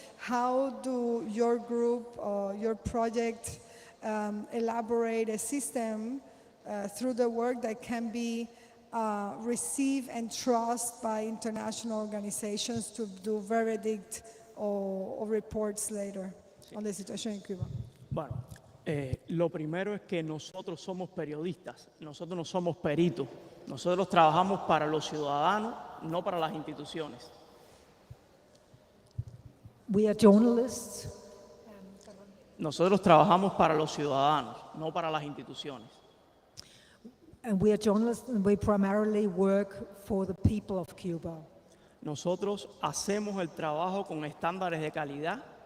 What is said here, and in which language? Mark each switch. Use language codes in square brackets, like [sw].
[en] How do your group or your project elaborate a system through the work that can be received and trusted by international organizations to do verdict or reports later on the situation in Cuba? [es] Bueno, lo primero es que nosotros somos periodistas, nosotros no somos peritos, nosotros trabajamos para los ciudadanos, no para las instituciones. [en] We are journalists. [es] Nosotros trabajamos para los ciudadanos, no para las instituciones. [en] And we are journalists and we primarily work for the people of Cuba. [es] Nosotros hacemos el trabajo con estándares de calidad,